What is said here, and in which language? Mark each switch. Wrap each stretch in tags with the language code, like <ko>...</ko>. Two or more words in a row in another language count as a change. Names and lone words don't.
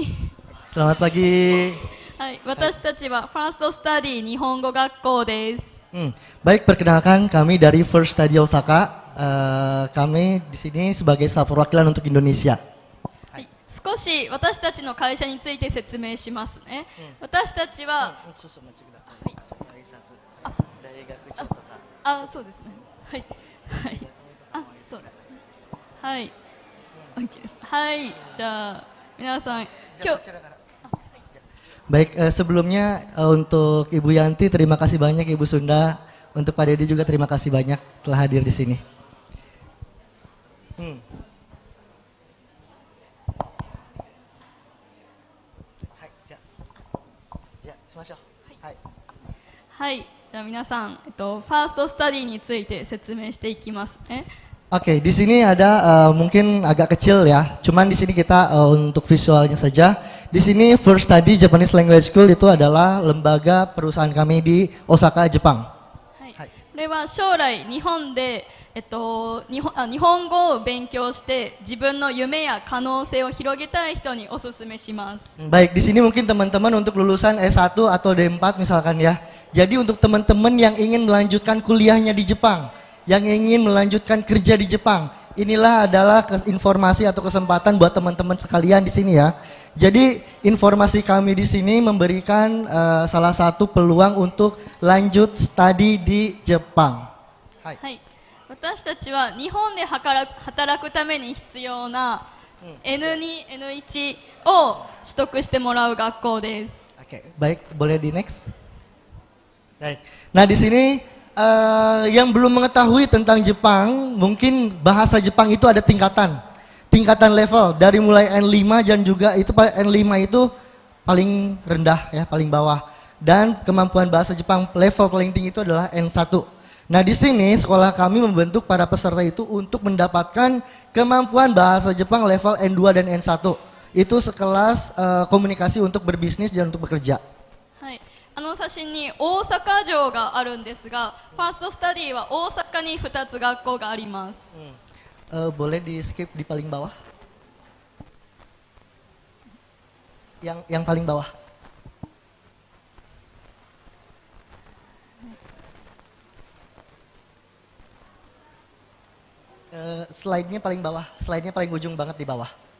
<id>Selamat pagi. Hai,</id> <ja>私たちは First Study 日本語学校です。</ja> <id>Baik, perkenalkan kami dari First Study Osaka. Kami di sini sebagai staf perwakilan untuk Indonesia.</id> <ja>はい、少し私たちの会社について説明しますね。私たちは、そうですね。はい、はい、そうです。はい。OK です。はい。じゃあ、皆さん、今日、</ja> <id>Baik, sebelumnya untuk Ibu Yanti terima kasih banyak, Ibu Sunda. Untuk Pak Dedi juga terima kasih banyak telah hadir di sini. Ya,</id> <ja>はい。じゃあ皆さん、ファーストスタディについて説明していきますね。</ja> <id>Oke, di sini ada mungkin agak kecil ya. Cuman di sini kita untuk visualnya saja. Di sini First Study Japanese Language School itu adalah lembaga perusahaan kami di Osaka, Jepang.</id> <ja>はい。これは将来日本で日本語を勉強して自分の夢や可能性を広げたい人にお勧めします。</ja> <id>Baik, di sini mungkin teman-teman untuk lulusan S1 atau D4 misalkan ya. Jadi untuk teman-teman yang ingin melanjutkan kuliahnya di Jepang, yang ingin melanjutkan kerja di Jepang, inilah adalah informasi atau kesempatan buat teman-teman sekalian di sini ya. Jadi informasi kami di sini memberikan salah satu peluang untuk lanjut studi di Jepang.</id> <ja>はい。私たちは日本で働くために必要な N2、N1 を取得してもらう学校です。</ja> <id>Oke, baik, boleh di next. Baik. Nah di sini yang belum mengetahui tentang Jepang, mungkin bahasa Jepang itu ada tingkatan level dari mulai N5 dan juga itu N5 itu paling rendah ya, paling bawah. Dan kemampuan bahasa Jepang level paling tinggi itu adalah N1. Nah di sini sekolah kami membentuk para peserta itu untuk mendapatkan kemampuan bahasa Jepang level N2 dan N1. Itu sekelas komunikasi untuk berbisnis dan untuk bekerja.</id> <ja>はい。写真に大阪城があるんですが、ファーストスタディは大阪に2つ学校があります。</ja> <id>Boleh di skip di paling bawah. Yang paling bawah. Slide-nya paling bawah, slide-nya paling ujung banget di bawah.</id>